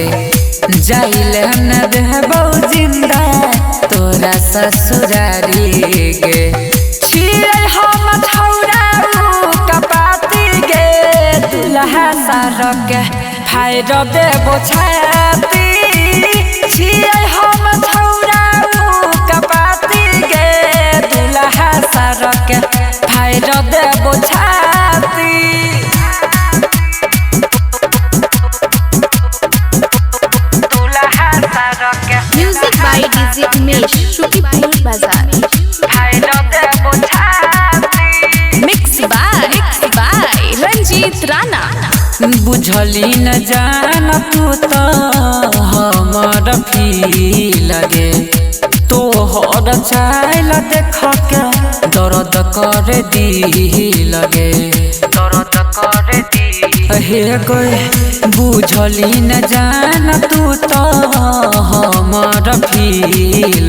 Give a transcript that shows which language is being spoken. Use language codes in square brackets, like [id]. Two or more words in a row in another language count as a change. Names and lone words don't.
[anp] जाइले न देबो जिंदा तोरा ससुरारी गे छिए हम छौरा कपाती गे दुल्हा सारक हाय देबो छाती छिए हम छौरा कपाती गे दुल्हा सारक हाय देबो छाती [en] music by DJ Umesh Shukipur Bazaar mix by Ranjit Rana [anp] बुझली न जान तू तो हमर फील गे तोहर चाल देख के दर्द कर दी लगे हे कोई बुझली न जान तू तो हमर फील